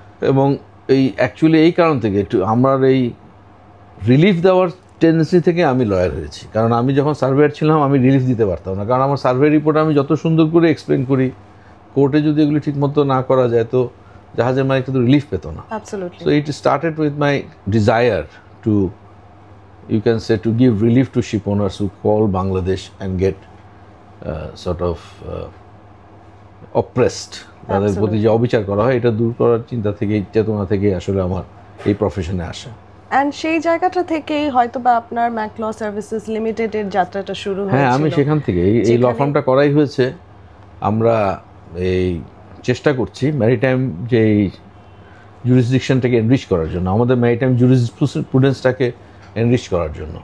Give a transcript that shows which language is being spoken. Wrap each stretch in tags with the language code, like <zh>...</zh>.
<bn>এবং এই অ্যাকচুয়ালি এই কারণ থেকে একটু আমার এই রিলিফ দেওয়ার টেন্ডেন্সি থেকে আমি লয়ার হয়েছি, কারণ আমি যখন সার্ভেয়ার ছিলাম আমি রিলিফ দিতে পারতাম না, কারণ আমার সার্ভে রিপোর্ট আমি যত সুন্দর করে এক্সপ্লেন করি, কোর্টে যদি এগুলি ঠিকমতো না করা যায় তো জাহাজের মালিক কিন্তু রিলিফ পেত না।</bn> <en>Absolutely. So it started with my desire to, you can say, to give relief to ship owners who call Bangladesh and get sort of oppressed.</en> <bn>তাদের প্রতি যে অবিচার করা হয় এটা দূর করার চিন্তা থেকে, চেতনা থেকে আসলে আমার এই প্রফেশনে আসা। অ্যান্ড সেই জায়গাটা থেকেই হয়তো বা আপনার ম্যাক ল সার্ভিসেস লিমিটেডের যাত্রাটা শুরু হয়েছিল। হ্যাঁ, আমি সেখান থেকে এই ল ফার্মটা করাই হয়েছে। আমরা এই চেষ্টা করছি ম্যারিটাইম যে জুরিসডিকশনটাকে এনরিচ করার জন্য, আমাদের ম্যারিটাইম জুরিসপ্রুডেন্সটাকে এনরিচ করার জন্য।</bn>